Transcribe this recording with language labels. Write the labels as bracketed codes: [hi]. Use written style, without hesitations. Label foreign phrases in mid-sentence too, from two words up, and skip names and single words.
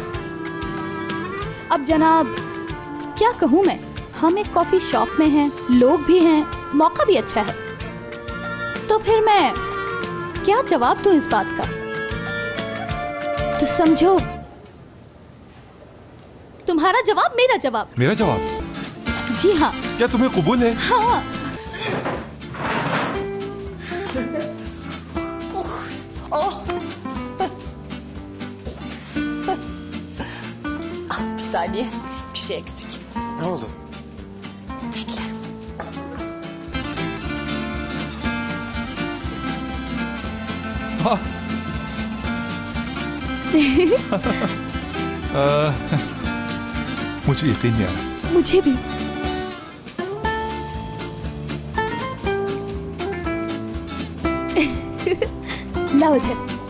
[hi] अब जनाब क्या कहूँ मैं, हम एक [en] coffee shop [hi] में हैं, लोग भी हैं, मौका भी अच्छा है, तो फिर मैं क्या जवाब दूं इस बात का? तो समझो, तुम्हारा जवाब मेरा जवाब। मेरा जवाब? जी हाँ। क्या तुम्हें कबूल है? हाँ। [tr] Bir saniye, bir şey eksik. Ne oldu? [hi] मुझे यकीन नहीं आ रहा। मुझे भी। लाओ इधर।